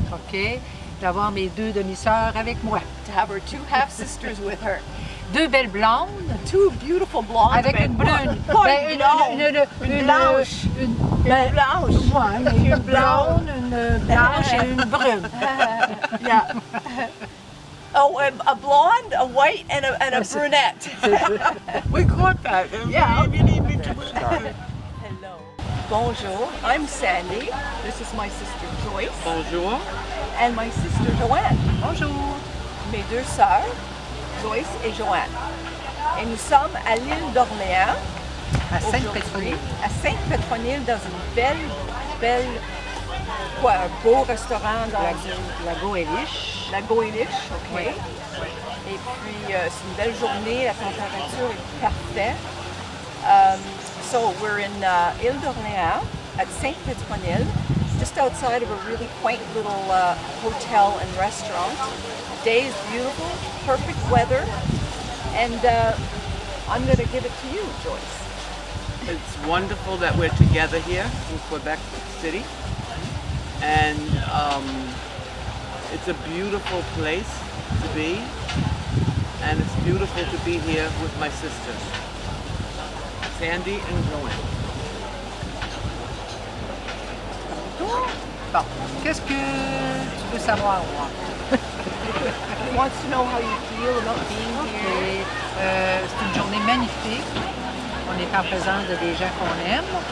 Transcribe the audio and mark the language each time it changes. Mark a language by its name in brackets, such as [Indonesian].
[French] OK, d'avoir mes deux demi-sœurs avec moi. [English] to have her two half-sisters with her. [French] Deux belles blondes [English] Two beautiful blondes. [French] avec une brune. Ben, Une blanche. Une Blanche. ouais, mais une blonde, une blanche et une brune. [English] Yeah. Oh, a blonde, a white, and a brunette. We got that. Yeah. Hello. Bonjour, I'm Sandy. This is my sister Joyce. [French] Bonjour. [English] And my sister Joanne. [French] Bonjour. Mes deux sœurs, Joyce et Joanne. Et nous sommes à l'île d'Orléans. À aujourd'hui, Sainte-Pétronille. À Sainte-Pétronille, dans une belle, un beau restaurant dans La Goéliche. la Goéliche, OK. Oui. Et puis, c'est une belle journée, la température est parfaite. [English] So we're in Île d'Orléans at Sainte-Pétronille, just outside of a really quaint little hotel and restaurant. The day is beautiful, perfect weather, and I'm going to give it to you, Joyce. It's wonderful that we're together here in Quebec City, and it's a beautiful place to be, and it's beautiful to be here with my sisters, Sandy and Joanne. [French] Bon, qu'est-ce que tu veux savoir, moi? [English] He wants to know how you feel about being here. [French] C'est une journée magnifique. On est en présence de des gens qu'on aime.